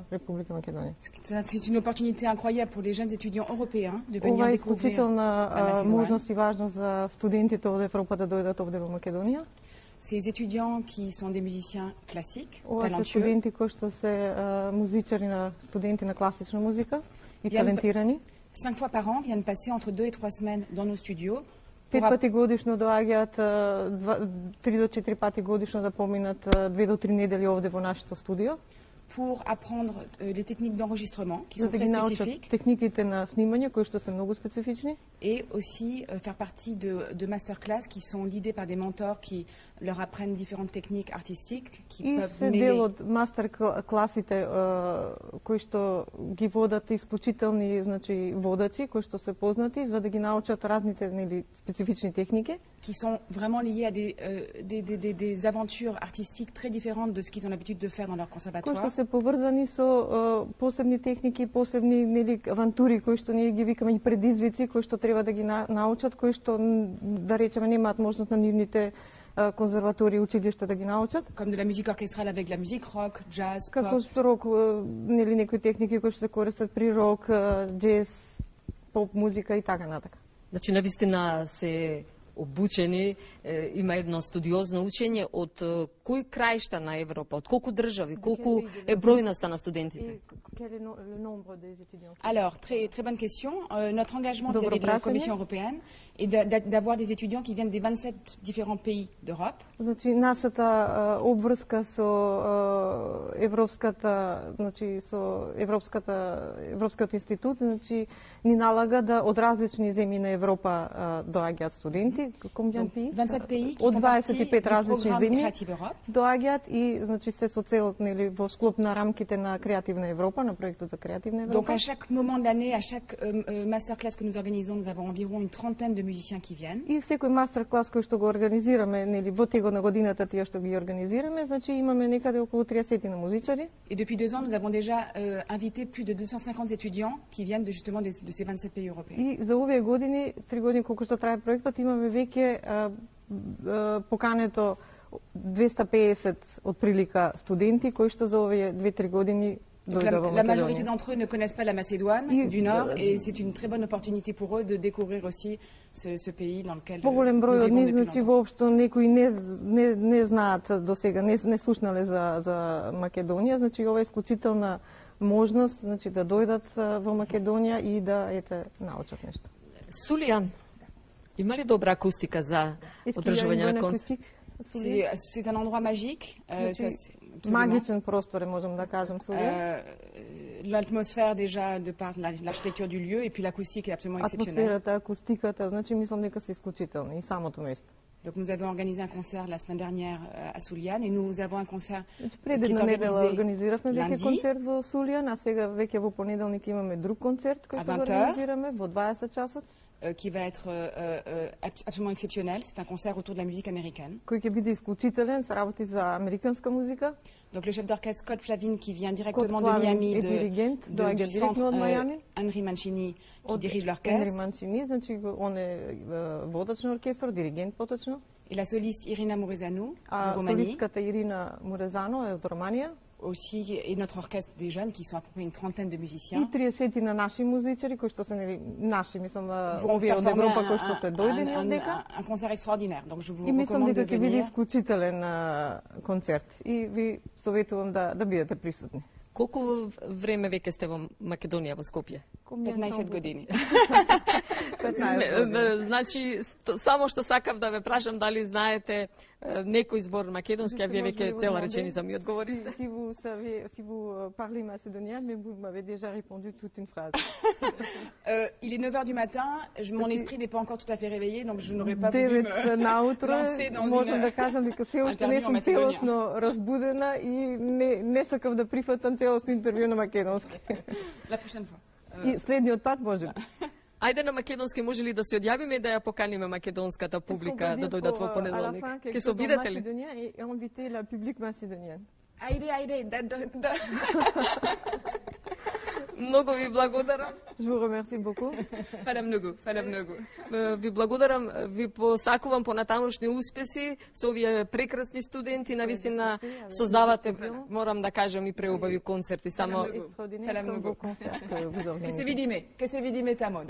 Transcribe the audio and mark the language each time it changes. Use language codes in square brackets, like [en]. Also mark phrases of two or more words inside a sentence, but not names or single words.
[fr] C'est une opportunité incroyable pour les jeunes étudiants européens de venir découvrir la Macédoine. Ces étudiants qui sont des musiciens classiques, talentueux, viennent 5 fois par an, viennent passer entre 2 et 3 semaines dans nos studios. [mk] 5 пати годишно доаѓаат, 3 до 4 пати годишно да поминат 2 до 3 недели овде во нашето студио. [fr] Pour apprendre les techniques d'enregistrement qui sont très spécifiques. [mk] Техниките на снимање кои што се многу специфични. [fr] Et aussi faire partie de masterclass qui sont guidés par des mentors qui leur apprennent différentes techniques artistiques qui peuvent mêler. [mk] И се дел од мастер-класите кои што ги водат исклучителни, значи водачи кои што се познати за да ги научат разните нели специфични техники. [fr] Qui sont vraiment liés à des aventures artistiques très différentes de ce qu'ils ont l'habitude de faire dans leur conservatoire. [mk] Кои што се поврзани со посебни техники, посебни нели авантури кои што ние ги викаме и предизвици кои што треба да ги научат, кои што да речеме немаат можност на нивните конзерватории, училишта да ги научат. [fr] Comme de la musique orchestrale avec la musique rock, jazz, [mk] како што рок, нели некои техники кои што се користат при рок, джез, поп музика и така натака. Значи навистина се обучени, има едно студиозно учење од кој краишта на Европа, од колку држави, колку е бројноста на студентите? [fr] Alors, très bonne question. Notre engagement vis-à-vis de la Commission européenne est d'avoir des étudiants qui viennent des 27 différents pays d'Europe. [mk] Значи нашата обврска со Европскиот институт, значи ни налага да од различни земји на Европа доаѓаат студенти, [fr] 27 pays [mk] од 25 различни земји доаѓаат и значи се со целот нели во склоп на рамките на Креативна Европа, на проектот за Креативна Европа. [fr] Donc à chaque moment de l'année, à chaque masterclass que nous organisons, nous avons environ une trentaine de musiciens qui viennent. [mk] И секој мастер-клас кој што го организираме, нели во текот на годината тие што ги организираме, значи имаме некаде околу 30 на музичари. [fr] Et depuis 2 ans, nous avons déjà invité plus de 250 étudiants qui viennent justement de ces 27 pays européens. [mk] И за овие години, 3 години колку што трае проектот, имаме веќе покането 250 отприлика студенти кои што за овие 2-3 години дојдоа во Македонија. [fr] La majorité d'entre eux ne connaissent pas la Macédoine du Nord et c'est une très bonne opportunité pour eux de découvrir aussi ce pays dans lequel [mk] Поголем број од нив, значи воопшто некои не знаат досега, не слушнале за Македонија, значи ова е исклучителна можност, значи да дојдат во Македонија и да научат нешто. Сулијан, има ли добра акустика за одржување на концерт? [fr] C'est un endroit magique. [mk] Магичен простор, можем да кажем, Сулијан. [fr] L'atmosphère déjà de par l'architecture du lieu et puis l'acoustique est absolument exceptionnelle. [mk] Атмосферата, акустиката, значи мислам дека се исклучителни и самото место. [fr] Donc nous avons organisé un concert la semaine dernière à Soulian et nous avons un concert qui est [mk] organisé организиравме веќе lundi концерт во Сулијан, а сега веќе во понеделник имаме друг концерт кој што го организираме во 20 часот. [fr] qui va être absolument exceptionnel. C'est un concert autour de la musique américaine. [mk] Кој ќе биде исклучителен, се работи за американска музика. [fr] Donc le chef d'orchestre Scott Flavin qui vient directement de Miami, du centre Henry Mancini qui dirige l'orchestre. Henry Mancini, [mk] значи он е водач на оркестар, диригент поточно. [fr] Et la soliste Irina Mureșanu de Roumanie. [mk] Солистката Ирина Мурезано е од Романија. [fr] Aussi, et notre orchestre des jeunes, qui sont à peu près une trentaine de musiciens. [mk] И 30 на наши музичари, кои што се наши, мислам, овие од Европа, кои што се дојдени од дека. [fr] Un concert extraordinaire, donc je vous recommande de venir. [mk] И мислам дека ќе биде исклучителен концерт. И ви советувам да бидете присутни. Колку време веќе сте во Македонија, во Скопје? 15 години. 15 години. Значи, само што сакав да ве прашам дали знаете некој збор македонски, а вие веќе цела реченица ми одговорите. [fr] Si vous parlez macédonien, mais vous m'avez déjà répondu toute une phrase. Il est 9h du matin, mon esprit n'est pas encore tout à fait réveillé, donc je n'aurais pas voulu me lancer dans [mk] можам да кажам дека се уште не сум целосно разбудена и не сакав да прифатам целосно интервју на македонски. [fr] La prochaine fois. [mk] И следниот пат може. Ајде на македонски може ли да се одјавиме и да ја поканиме македонската публика да дојдат во понеделник? Ке се обидете ли? [fr] Et inviter la public macédonien. [mk] Ајде. Многу ви благодарам. [fr] Je vous remercie beaucoup. [mk] Фала многу. Ви благодарам, ви посакувам понатамошни успеси со овие прекрасни студенти, навистина создавате, морам да кажам, и преубави концерти. Само Фала многу. Ке се видиме тамо, да.